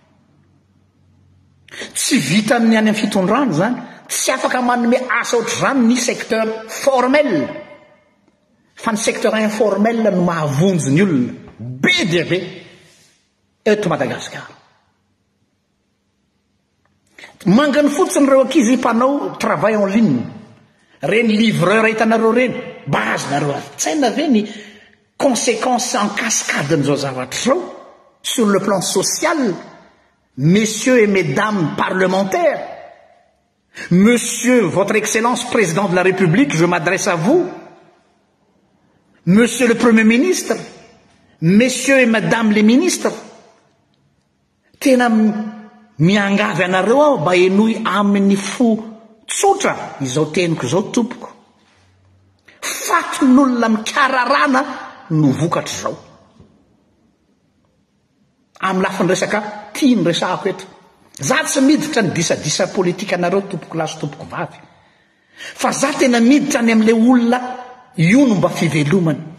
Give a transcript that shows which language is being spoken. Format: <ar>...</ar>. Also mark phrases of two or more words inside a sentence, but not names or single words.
<mg>tsy vita ny any amin'ny fitondrany zany tsy afaka manome asa ohatr' zany ny</mg> <fr>secteur formel</fr> <mg>fa ny</mg> <fr>secteur informel</fr> <mg>no mahavonjy ny olona be dia be eto Madagasikara mangany fotsiny reo ankizy mpanao</mg> <fr>travail en ligne</fr> <mg>reny livreur hitanareo reny bazanareo tsaina ve ny</mg> <fr>conséquences en cascade</fr> <mg>n'izao zavatra zao</mg> <fr>sur le plan social. Messieurs et mesdames parlementaires, Monsieur, votre Excellence, Président de la République, je m'adresse à vous, Monsieur le Premier ministre, Messieurs et Madame les ministres,</fr> <mg>tena miangavy anareo aho mba enoy amin'ny fo tsotra izao teniko izao tompoko faton'olona mikararana no vokatra zao amin'ny lafiny resaka tia ny resahako eto za tsy miditra ny disadisa politika anareo tompoko laso tompoko vavy fa za tena miditra any amin'ilay olona io no mba fivelomany</mg>